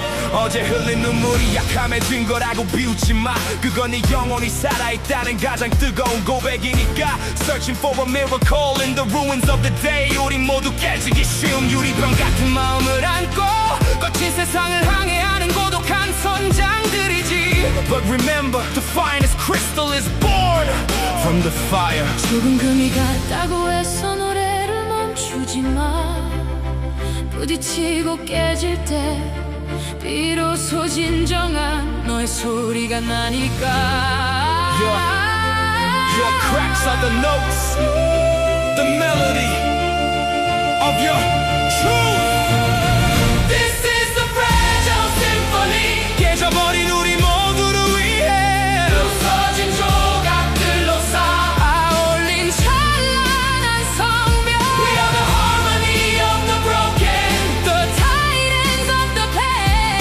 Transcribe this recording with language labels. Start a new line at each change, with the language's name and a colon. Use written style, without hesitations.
Korean: 어제 흘린 눈물이 약함에 든 거라고 비웃지 마. 그건 네 영혼이 살아있다는 가장 뜨거운 고백이니까.
English: Searching for a miracle in the ruins of the day.
Korean: 우리 모두 깨지기 쉬운 유리병 같은 마음을 안고 거친 세상을 항해하는 고독한 선장들이지.
English: But remember, the finest crystal is born from the fire.
Korean: 조금 금이 갔다고 해서 노래를 멈추지 마. 부딪히고 깨질 때 비로소 진정한 너의 소리가 나니까.
English: Your cracks are the notes, the melody of your truth. This is the fragile symphony.
Korean: 깨져버린 우리 모두를 위해 부서진 조각들로 쌓아올린 찬란한 성벽.
English: We are the harmony of the broken, the titans of the pain.